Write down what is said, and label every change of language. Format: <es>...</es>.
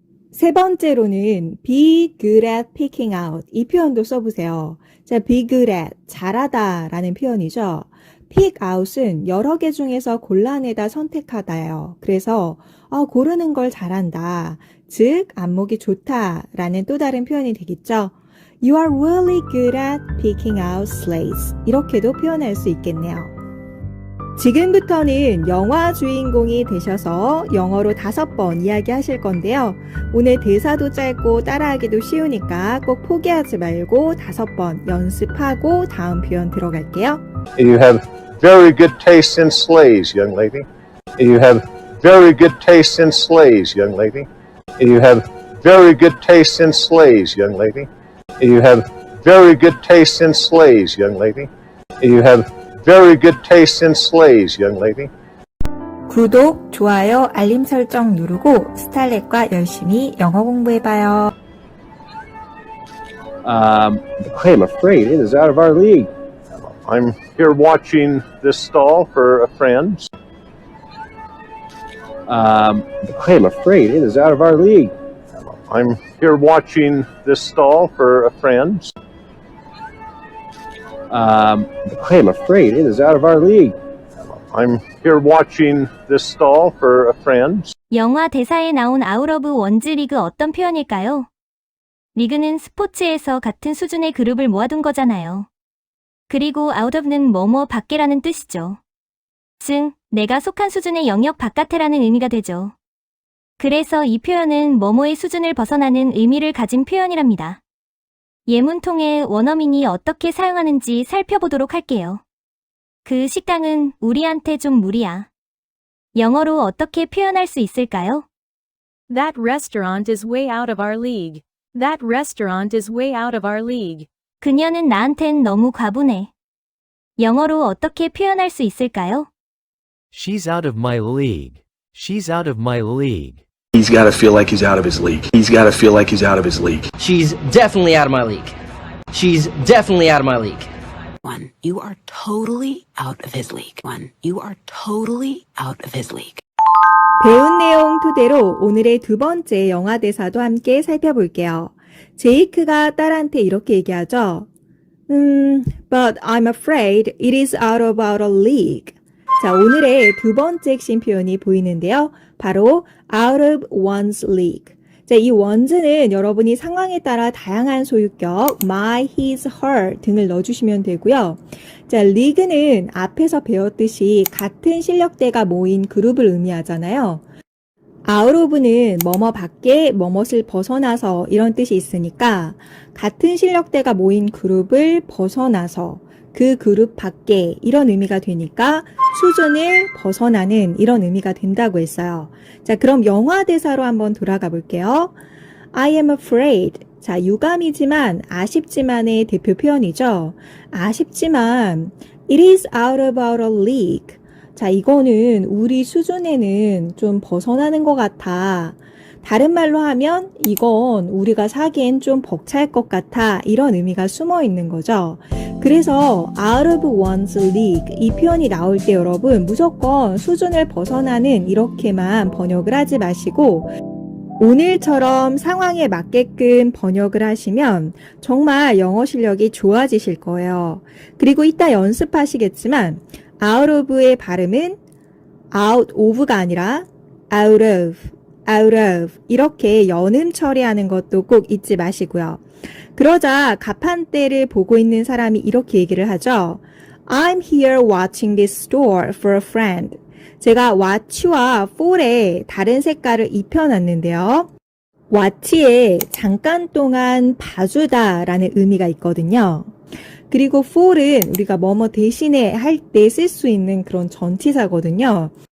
<ko>세 번째로는</ko> <en>be good at picking out</en> <ko>이 표현도 써보세요. 자,</ko> <en>be good at</en> <ko>잘하다 라는 표현이죠.</ko> <en>pick out</en> <ko>은 여러 개 중에서 골라내다 선택하다예요. 그래서 고르는 걸 잘한다. 즉 안목이 좋다 라는 또 다른 표현이 되겠죠.</ko> <en>You are really good at picking out sleighs</en> <ko>이렇게도 표현할 수 있겠네요. 지금부터는 영화 주인공이 되셔서 영어로 5번 이야기하실 건데요. 오늘 대사도 짧고 따라하기도 쉬우니까 꼭 포기하지 말고 5번 연습하고 다음 표현 들어갈게요.</ko> <en>You have very good taste in sleighs, young lady. You have very good taste in sleighs, young lady. You have very good taste in sleighs, young lady. You have very good taste in sleighs, young lady. You have very good taste in sleighs, young lady.</en> <ko>구독, 좋아요, 알림 설정 누르고 스탈렛과 열심히 영어 공부해봐요.</ko> <en>I'm afraid it is out of our league. I'm here watching this stall for a friend. I'm afraid it is out of our league. I'm here watching this stall for a friend. I'm afraid it is out of our league. I'm here watching this stall for a friend.</en> <ko>영화 대사에 나온 아웃 오브 원즈 리그 어떤 표현일까요? 리그는 스포츠에서 같은 수준의 그룹을 모아둔 거잖아요. 그리고</ko> <en>out of</en> <ko>는 뭐뭐 밖에라는 뜻이죠. 즉, 내가 속한 수준의 영역 바깥에라는 의미가 되죠. 그래서 이 표현은 뭐뭐의 수준을 벗어나는 의미를 가진 표현이랍니다. 예문 통해 원어민이 어떻게 사용하는지 살펴보도록 할게요. 그 식당은 우리한테 좀 무리야. 영어로 어떻게 표현할 수 있을까요?</ko> <en>That restaurant is way out of our league. That restaurant is way out of our league. 그녀는 나한텐 너무 과분해. 영어로 어떻게 표현할 수 있을까요? She's out of my league. She's out of my league. He's got to feel like he's out of his league. He's got to feel like he's out of his league. She's definitely out of my league. She's definitely out of my league. One, you are totally out of his league. One, you are totally out of his league.</en> <ko>배운 내용 토대로 오늘의 두 번째 영화 대사도 함께 살펴볼게요. 제이크가 딸한테 이렇게 얘기하죠.</ko> <en>But I'm afraid it is out of our league.</en> <ko>자, 오늘의 두 번째 핵심 표현이 보이는데요. 바로</ko> <en>out of one's league.</en> <ko>자, 이 one's는 여러분이 상황에 따라 다양한 소유격 my, his, her 등을 넣어주시면 되고요. 자, league는 앞에서 배웠듯이 같은 실력대가 모인 그룹을 의미하잖아요.</ko> <en>out of</en> <ko>는 뭐뭐 밖에 뭐뭇을 벗어나서 이런 뜻이 있으니까 같은 실력대가 모인 그룹을 벗어나서 그 그룹 밖에 이런 의미가 되니까 수준을 벗어나는 이런 의미가 된다고 했어요. 자, 그럼 영화 대사로 한번 돌아가 볼게요.</ko> <en>I am afraid.</en> <ko>자, 유감이지만 아쉽지만의 대표 표현이죠. 아쉽지만</ko> <en>it is out of our league.</en> <ko>자, 이거는 우리 수준에는 좀 벗어나는 것 같아. 다른 말로 하면 이건 우리가 사기엔 좀 벅찰 것 같아. 이런 의미가 숨어 있는 거죠. 그래서</ko> <en>out of one's league</en> <ko>이 표현이 나올 때 여러분 무조건 수준을 벗어나는 이렇게만 번역을 하지 마시고 오늘처럼 상황에 맞게끔 번역을 하시면 정말 영어 실력이 좋아지실 거예요. 그리고 이따 연습하시겠지만</ko> <en>out of</en> <ko>의 발음은 out of가 아니라 out of 이렇게 연음 처리하는 것도 꼭 잊지 마시고요. 그러자 가판대를 보고 있는 사람이 이렇게 얘기를 하죠.</ko> <en>I'm here watching this store for a friend.</en> <ko>제가 watch와 for에 다른 색깔을 입혀놨는데요. watch에 잠깐 동안 봐주다 라는 의미가 있거든요. 그리고 for은 우리가 뭐뭐 대신에 할 때 쓸 수 있는 그런 전치사거든요.</ko>